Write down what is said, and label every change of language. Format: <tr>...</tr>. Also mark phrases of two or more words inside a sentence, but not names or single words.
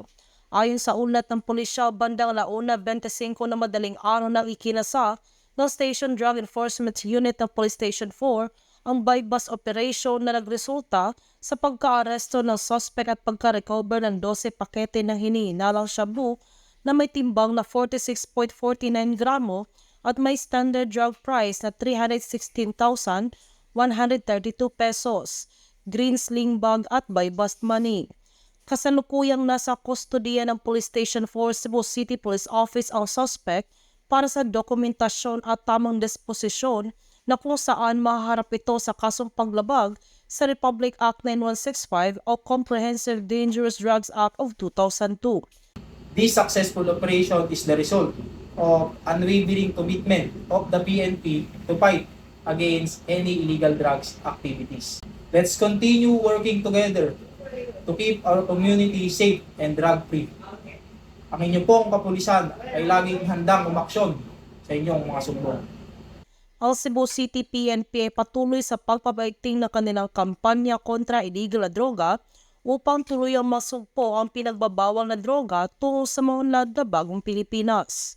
<tl>Ayon sa ulat ng pulisya, bandang 1:25 na madaling araw nang ikinasa ng Station Drug Enforcement Unit ng Police Station 4 ang</tl> <en>buy-bust operation</en> <tl>na nagresulta sa pagka-aresto ng suspect at pagka-recover ng 12 pakete ng hinihinalang shabu na may timbang na 46.49 gramo at may</tl> <en>standard drug price</en> <tl>na 316,132 pesos,</tl> <en>green sling bag at buy-bust money.</en> <tl>Kasalukuyang nasa kustodiya ng Police Station 4 Cebu City Police Office ang suspect para sa dokumentasyon at tamang disposisyon na kung saan mahaharap ito sa kasong paglabag sa Republic Act 9165 o Comprehensive Dangerous Drugs Act of 2002.</tl> <en>This successful operation is the result of unwavering commitment of the PNP to fight against any illegal drugs activities. Let's continue working together to keep our community safe and drug-free.</en> <tl>Ang inyong pong kapulisan ay laging handang umaksyon sa inyong mga sumbong. Ang Cebu City PNP ay patuloy sa pagpapaigting ng kanilang kampanya kontra illegal na droga upang tuluyang masugpo ang pinagbabawal na droga tungo sa maunlad na bagong Pilipinas.</tl>